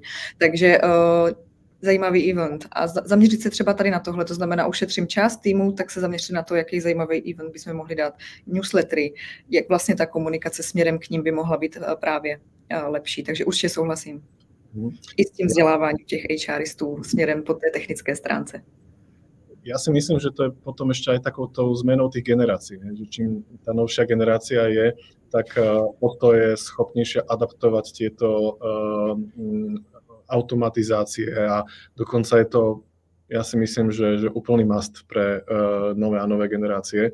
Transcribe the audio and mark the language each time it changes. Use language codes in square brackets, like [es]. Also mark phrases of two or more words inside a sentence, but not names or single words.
[cs] Takže zajímavý event a zaměřit se třeba tady na tohle, to znamená ušetřím čas týmu, tak se zaměřit na to, jaký zajímavý event bychom mohli dát, newslettery, jak vlastně ta komunikace směrem k ním by mohla být právě lepší, takže určitě souhlasím. I s tím vzděláváním těch HRistů směrem po té technické stránce. [sk] Ja si myslím, že to je potom ešte aj takouto zmenou tých generácií. Že čím tá novšia generácia je, tak o to je schopnejšia adaptovať tieto automatizácie a dokonca je to ja si myslím, že úplný must pre nové a nové generácie.